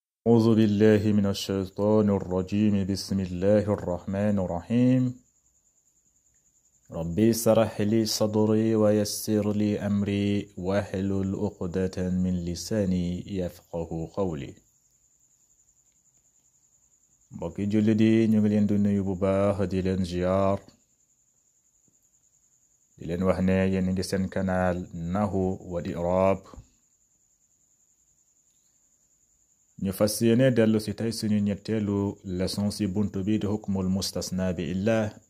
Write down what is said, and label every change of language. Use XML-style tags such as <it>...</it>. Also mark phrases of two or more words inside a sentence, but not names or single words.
<ar>أعوذ بالله من الشيطان الرجيم بسم الله الرحمن الرحيم ربي اشرح لي صدري ويسر لي أمري واحلل عقدة من لساني يفقه قولي</ar> <wo>mbokki jullit yi ñu ngi leen di nuyu bu baax di leen ziyaar di leen wax ne yéen ngi seen kanaal Nahwu wal I'raab ñu fas yéene dellu si tey suñu ñetteelu leçon si buntu bi di</wo> <ar>حكم المستثنى</ar> <wo>bi illah</wo>